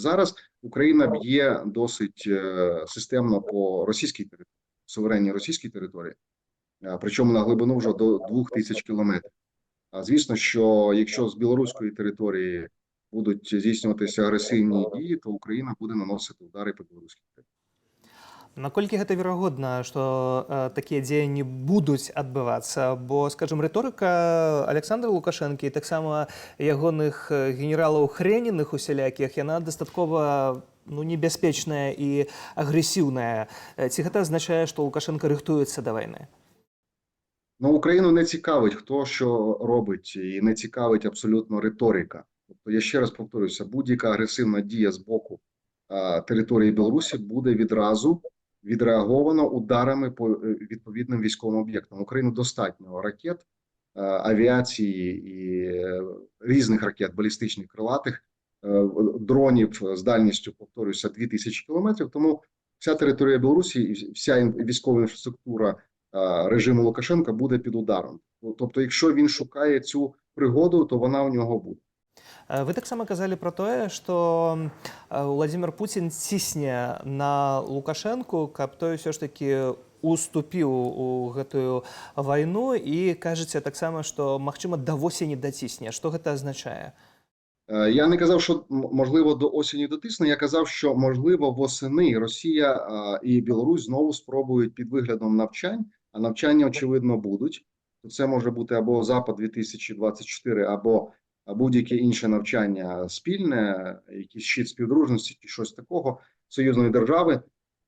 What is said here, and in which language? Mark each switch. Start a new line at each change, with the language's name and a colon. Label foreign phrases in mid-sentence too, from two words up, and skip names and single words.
Ukrainian: Зараз Україна б'є досить системно по російській території, суверенній російській території, причому на глибину вже до 2000 кілометрів. Звісно, що якщо з білоруської території будуть здійснюватися агресивні дії, то Україна буде наносити удари по білоруській території.
Belarusian: Наколькі гэта верагодна, што такія дзеянні будуць адбывацца? Бо, скажем, рыторыка Александра Лукашэнкі і таксама ягоных генералаў хрэніных усялякіх, яна дастаткова небяспечная і агрэсіўная. Ці гэта азначае, што Лукашенка рыхтуецца да вайны?
Ukrainian: Україну не цікавить, хто що робить, і не цікавить абсолютно риторика. Тобто, я ще раз повторюся, будь-яка агресивна дія з боку території Білорусі буде відразу відреаговано ударами по відповідним військовим об'єктам. Україну достатньо ракет, авіації і різних ракет, балістичних, крилатих, дронів з дальністю, повторюся, 2000 кілометрів. Тому вся територія Білорусі і вся військова інфраструктура режиму Лукашенка буде під ударом. Тобто, якщо він шукає цю пригоду, то вона у нього буде.
Belarusian: Вы таксама казалі пра тое, што Владзімір Пуцін цісне на Лукашэнку, каб той ўсё ж такі уступіў у гэтую вайну, і кажаце таксама, што, магчыма, да восені дацісне. Што гэта азначае?
Ukrainian: Я не казав, що можливо до осені дотисне, я казав, що можливо восени Росія і Білорусь знову спробують під виглядом навчань, а навчання, очевидно, будуть. Це може бути або Запад-2024, або будь-яке інше навчання спільне, якийсь щит співдружності чи щось такого, союзної держави.